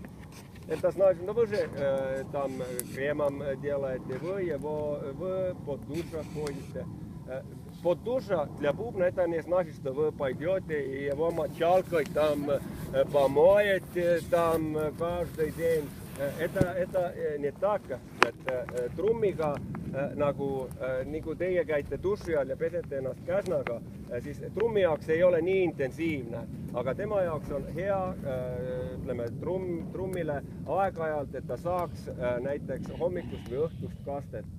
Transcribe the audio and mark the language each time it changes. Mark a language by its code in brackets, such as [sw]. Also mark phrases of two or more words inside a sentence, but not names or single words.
[ru] Это значит, ну вы же там кремом делаете, вы под душем ходите. Под душа для бубна это не значит, что вы пойдете и его мочалкой там помоете там каждый день. Это не так, [et] että trummiga nagu teie käite duši all ja pesete ennast käsnaga, siis trummi jaoks ei ole nii intensiivne, aga tema jaoks on hea, ütleme, trummile aeg-ajalt, et ta saaks näiteks hommikust või õhtust kastet.